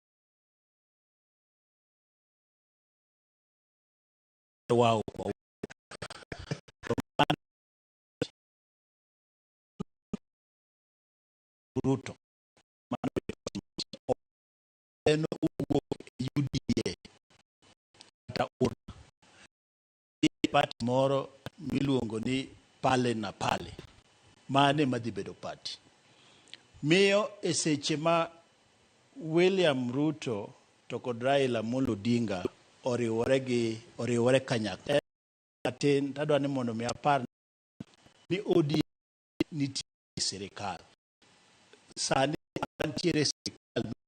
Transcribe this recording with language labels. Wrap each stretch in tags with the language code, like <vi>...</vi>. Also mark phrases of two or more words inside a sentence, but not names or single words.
<luo>wow Ruto en UDA ta party moro miluongo ni pale na pale mane madhi bedo party miyo e seche ma William Ruto to kod Raila Molo Odinga oriwore kanyakla atin tadwa ni mondo mi apar ni ODM nitie sirikal sani antiere sirikal</luo>